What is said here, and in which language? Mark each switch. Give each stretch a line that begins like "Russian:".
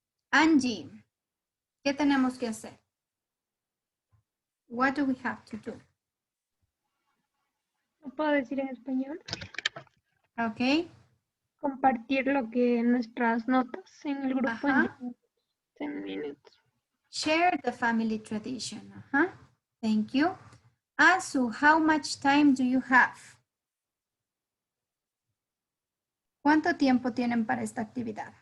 Spanish: Angie, ¿qué tenemos que hacer?
English: What do we have to do?
Spanish: ¿Lo puedo decir en español?
English: Okay.
Spanish: Compartir lo que nuestras notas en el grupo en
English: 10 minutes. Share the family tradition. Thank you. Asu, how much time do you have?
Spanish: ¿Cuánto tiempo tienen para esta actividad?